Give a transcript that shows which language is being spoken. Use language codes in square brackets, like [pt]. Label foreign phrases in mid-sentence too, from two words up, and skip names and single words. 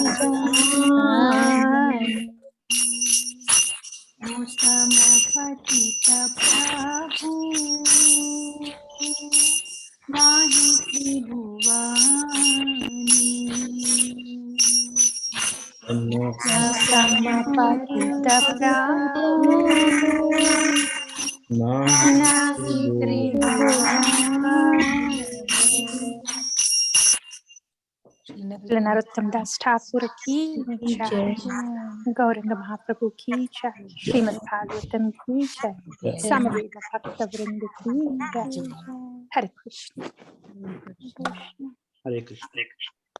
[bn] জানি সমপতিত প্রভু নাহি ত্রিভুবনি সমপতিত প্রভু নাহি ত্রিভুবনি. Narottam Das Thakur ki jai. Gauranga Mahaprabhu ki jai. Srimad Bhagavatam ki jai. Samarita Bhakta Vrinda ki jai. Hare Krishna. Hare Krishna.